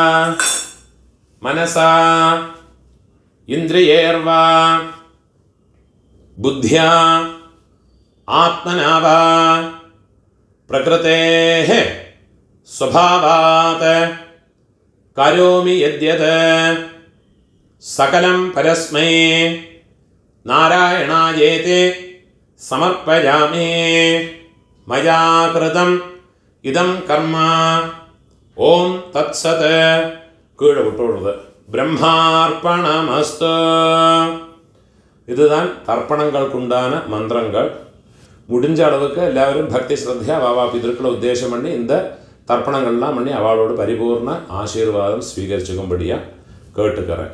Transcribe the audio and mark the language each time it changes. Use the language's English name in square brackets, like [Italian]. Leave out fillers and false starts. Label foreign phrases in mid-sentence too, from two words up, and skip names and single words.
[Sanskrit] मनसा इन्द्रियैर्वा बुद्ध्या आत्मना वा प्रकृतेः स्वभावात् करोमि यद्यत् सकलं परस्मै नारायणायेति समर्पयामि मया कृतम् इदं कर्म ओम तत्सत् [Tamil] கீழே விட்டுடுறது. [Sanskrit] பிரம்மார்ப்பணமஸ்து. [Tamil] இதுதான் தர்ப்பணங்களுக்கு உண்டான மந்திரங்கள். முடிஞ்ச அளவுக்கு எல்லாரும் பக்தி ஸ்ரத்தையாக வாவா பிதற்களை உத்தேசம் பண்ணி இந்த தர்ப்பணங்கள்லாம் பண்ணி அவளோட பரிபூர்ண ஆசீர்வாதம் ஸ்வீகரிச்சுக்கும்படியாக கேட்டுக்கிறேன்.